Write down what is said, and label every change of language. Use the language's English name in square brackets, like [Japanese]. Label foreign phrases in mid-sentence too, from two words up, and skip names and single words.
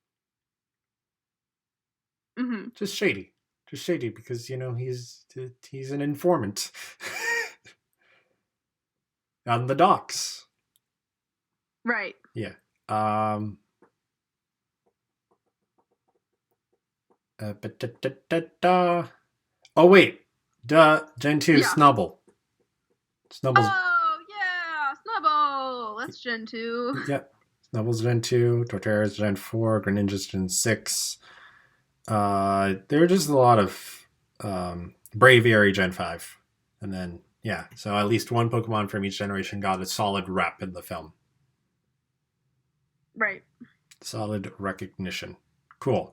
[English] Just shady because he's an informant on the docks, right? Yeah. Oh wait, Gen 2 Snubble. Snubble's. Oh yeah, Snubble. That's Gen 2. Yep. Snubble's Gen 2, Torterra's Gen 4, Greninja's Gen 6. There are just a lot of Braviary Gen 5. And then, yeah, so at least one Pokemon from each generation got a solid rep in the film. Right. Solid recognition. Cool.